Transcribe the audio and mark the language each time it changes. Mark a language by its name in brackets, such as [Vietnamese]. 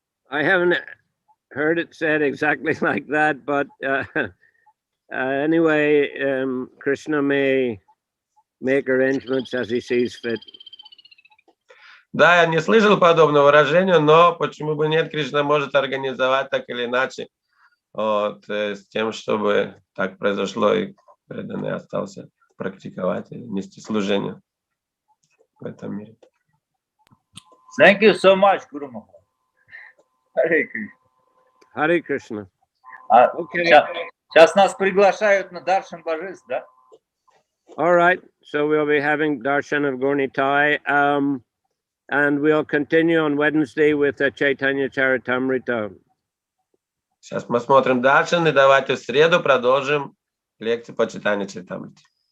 [English] I haven't heard it said exactly like that, but anyway, Krishna may make arrangements as he sees fit. [Russian] Да, я не слышал подобного выражения, но почему бы нет, Кришна может организовать так или иначе, вот, с тем, чтобы так произошло и преданный остался практиковать и нести служение в этом мире. [English] Thank you so much, Guru Maharaj. Харе Кришна. Hare Krishna. Okay. [Russian] Сейчас нас приглашают на Даршан Божеств, да? [English] All right. So we'll be having Darshan of Gornitai, and we'll continue on Wednesday with Chaitanya Charitamrita. [Russian] Сейчас мы смотрим дальше, и давайте в среду продолжим лекцию по читанию Чаритамрити.